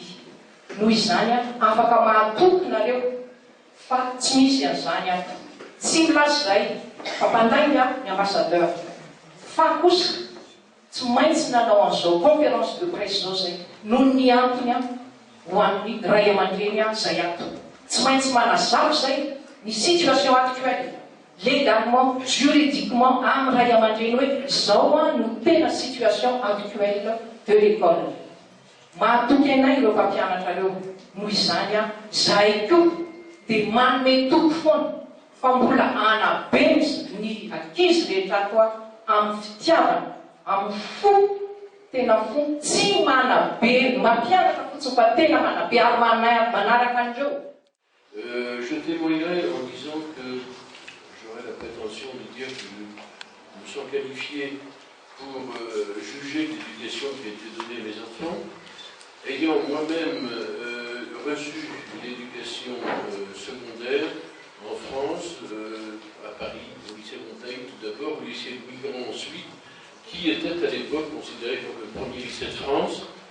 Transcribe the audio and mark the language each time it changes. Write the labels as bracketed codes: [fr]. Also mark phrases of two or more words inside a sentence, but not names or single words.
[mg] Noho izany afaka mahatoky nareo fa tsy misy an'izany ato. Tsy milasy izay fampandainy ny ambassadeur, fa kosa tsy maintsy nanao an'izao [fr] conférence de presse [mg] zao zay noho ny antony ho an'ny ray aman-dreny izay ato. Tsy maintsy manazava izay ny [fr] situation actuelle, légalement, juridiquement, [mg] amin'ny ray aman-dreny hoe izao no tena [fr] situation actuelle de l'école. [mg] Mahatoky anay ireo mpampianatra ireo. Noho izany zahay koa dia manome toky foana fa mbola anabe ny ankizy rehetra ato amin'ny fitiavana, amin'ny fo, tena fo, tsy manabe mampianatra fotsiny fa tena manabe ary manaraka andreo. [fr] Je témoignerai en disant que j'aurais la prétention de dire que nous sommes qualifiés pour juger l'éducation qui a été donnée à mes enfants, ayant moi-même reçu l'éducation secondaire en France, à Paris, au lycée Montaigne tout d'abord, au lycée Louis-Grand ensuite, qui était à l'époque considéré comme le premier lycée de France.